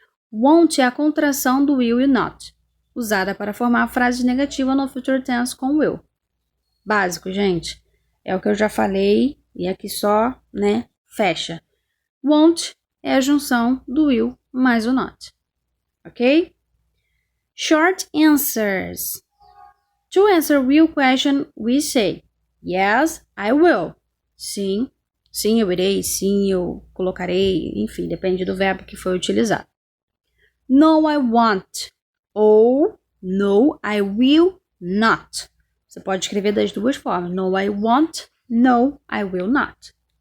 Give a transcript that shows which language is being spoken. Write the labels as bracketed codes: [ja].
[pt] Won't é a contração do will e not, usada para formar a frase negativa no future tense com will. Básico, gente. É o que eu já falei e aqui só, né, fecha. Won't é a junção do will mais o not. [en] Ok? Short answers. To answer will question, we say yes, I will. [pt] Sim, sim, eu irei. Sim, eu colocarei. Enfim, depende do verbo que foi utilizado. [en] No, I won't. Ou no, I will not. [pt] Você pode escrever das duas formas. [en] No, I won't. No, I will not.